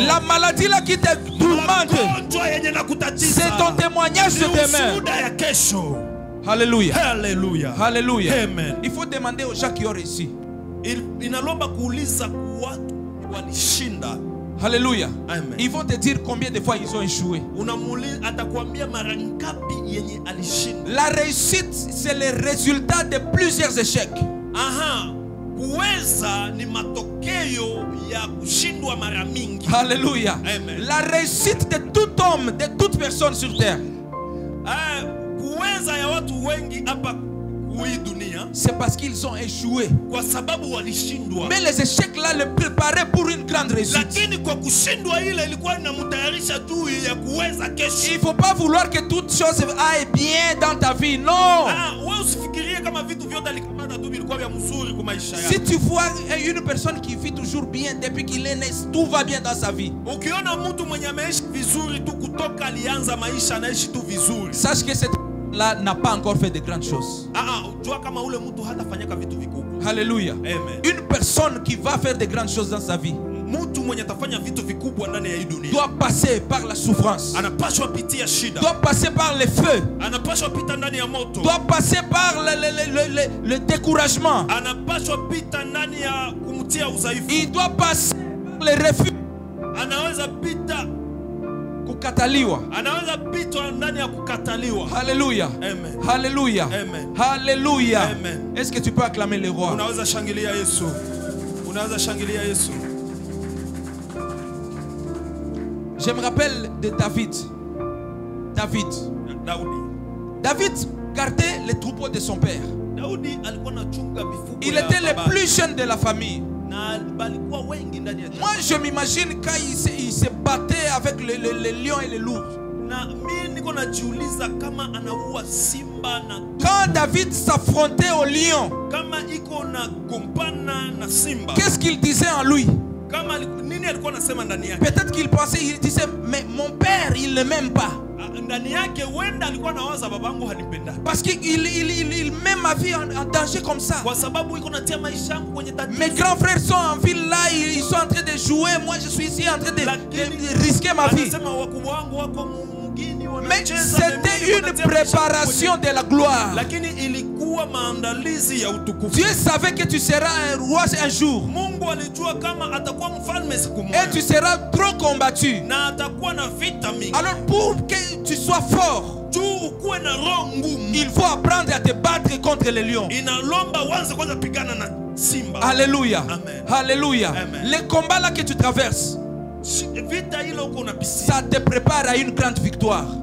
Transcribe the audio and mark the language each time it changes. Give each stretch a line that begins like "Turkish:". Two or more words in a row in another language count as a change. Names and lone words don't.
French: La maladie là qui te tourmente, c'est ton témoignage de demain. Alléluia. Alléluia. Alléluia. Amen. Il faut demander aux gens qui ont réussi. Alléluia. Amen. Ils vont te dire combien de fois ils ont échoué.
Swahili: yenye alishinda.
French: La réussite, c'est le résultat de plusieurs échecs.
Swahili: Aha, kuweza ni matokeo ya kushindwa mara mingi.
French: Alléluia. Amen. La réussite de tout homme, de toute personne sur terre,
Swahili: Kuweza ya watu wengi hapa hii dunia,
French: c'est parce qu'ils ont échoué.
Swahili: kwa sababu walishindwa.
French: Mais les échecs là le préparaient pour une grande réussite.
Swahili: Lakini kwa kushindwa ile ilikuwa inamtayarisha tu ya kuweza kesho.
French: Il ne faut pas vouloir que toute chose aille bien dans ta vie. Non.
Swahili: Wewe usifikirie kama vitu vyote alikamata tu vilikuwa vya mzuri kwa maisha yako.
French: Si tu vois une personne qui vit toujours bien depuis qu'il est né, tout va bien dans sa vie.
Swahili: Ukiona mtu mwenye ameishi vizuri tu kutoka alianza maisha anaishi tu vizuri,
French: Sache que cette là n'a pas encore fait de grandes choses.
Swahili: Jua kama ule mtu hatafanyaka vitu vikubwa.
French: Alléluia. Amen. Une personne qui va faire de grandes choses dans sa vie
Swahili: Mtu mwenye atafanya vitu vikubwa ndani ya hii dunia
French: doit passer par la souffrance,
Swahili: anapaswa pitia shida,
French: doit passer par les feux,
Swahili: anapaswa pita ndani ya moto,
French: doit passer par le découragement.
Swahili: anapaswa pita ndani ya kumtia udhaifu,
French: Il doit passer par les refus.
Swahili: anaweza pita Kukataliwa. anaweza pita ndani ya kukataliwa.
French: Alléluia. Amen. Alléluia. Amen. Alléluia. Amen. Est-ce que tu peux acclamer le roi?
Swahili: Unaweza shangilia Yesu. Unaweza shangilia Yesu.
French: Je me rappelle de David. David gardait les troupeaux de son père.
Swahili: Daudi alikuwa anachunga mifugo.
French: Il était le plus jeune de la famille.
Swahili: Na balikuwa wengi ndani ya
French: Moi, je m'imagine quand il se battait avec les lions et les loups.
Swahili: na mimi niko najiuliza kama anaua simba na
French: Quand David s'affrontait aux lions,
Swahili: kama iko na gompana na simba,
French: qu'est-ce qu'il disait en lui?
Swahili: kama nini alikuwa anasema ndani yake?
French: Peut-être qu'il pensait, il disait, mais mon père, il ne m'aime pas.
Swahili: Ndani yake wenda alikuwa anawaza babangu hanipenda.
French: Parce qu'il met ma vie en danger comme ça.
Swahili: Kwa sababu iko natia maisha yangu kwenye tatizo.
French: Mes grands frères sont en ville là, ils sont en train de jouer. Moi, je suis ici en train de risquer ma vie.
Swahili: Anasema wakubwa wangu wako mugini Mais wanacheza.
French: c'était une préparation de la gloire.
Swahili: Lakini ilikuwa maandalizi ya utukufu.
French: Dieu savait que tu seras un roi un jour.
Swahili: Mungu alijua kama atakuwa mfalme siku moja.
French: Et tu seras trop combattu.
Swahili: Na atakuwa na vita mingi.
French: Alors pour que tu sois fort, il faut apprendre à te battre contre les lions. Alléluia. Amen. Alléluia. Amen. Les combats là que tu traverses, ça te prépare à une grande victoire.